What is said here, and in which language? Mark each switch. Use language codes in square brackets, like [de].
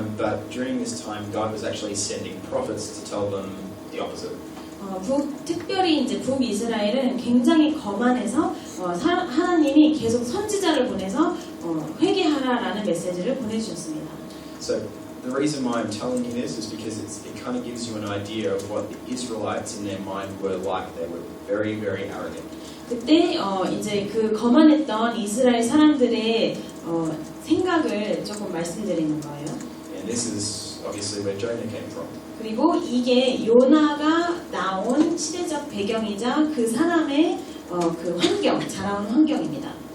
[en] But during this time, God was actually sending prophets to tell them the opposite. [ko] 특별히 이제 북이스라엘은 굉장히 거만해서 하나님이 계속 선지자를 보내서 회개하라라는 메시지를 보내주셨습니다. [en] So the reason why I'm telling you this is because it kind of gives you an idea of what the Israelites in their mind were like. They were very, very arrogant. [ko] 그때 이제 그 거만했던 이스라엘 사람들의 생각을 조금 말씀드리는 거예요. [en] And this is obviously where Jonah came from. [ko] 그리고 이게 요나가 나온 시대적 배경이자 그 사람의 그 환경, 자라온 환경입니다.